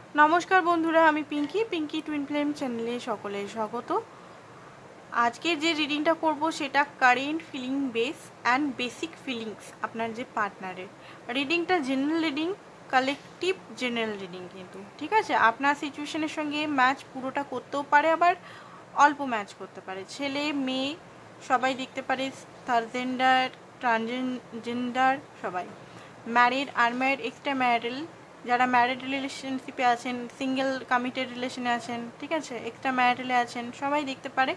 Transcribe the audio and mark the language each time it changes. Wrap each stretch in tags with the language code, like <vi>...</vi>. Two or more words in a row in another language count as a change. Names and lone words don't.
<bn>নমস্কার বন্ধুরা আমি পিংকি টুইন ফ্লেম চ্যানেলে সকলে স্বাগত। আজকে যে রিডিংটা করব সেটা</bn> <en>current feeling base and basic feelings</en> <bn>আপনার যে পার্টনারের রিডিংটা</bn> <en>general reading collective general reading</en> <bn>কিন্তু ঠিক আছে আপনার সিচুয়েশনের সঙ্গে ম্যাচ পুরোটা করতেও পারে আবার অল্প ম্যাচ করতে পারে ছেলে মেয়ে সবাই দেখতে পারে</bn> <en>third gender transgender</en> <bn>সবাই</bn> <en>married unmarried extra married</en> <bn>যারা ম্যারিড রিলেশনশিপে আছেন</bn> <en>single committed relation</en> <bn>আছেন ঠিক আছে</bn> <en>extra marital</en> <bn>আছেন সবাই দেখতে পারে।</bn>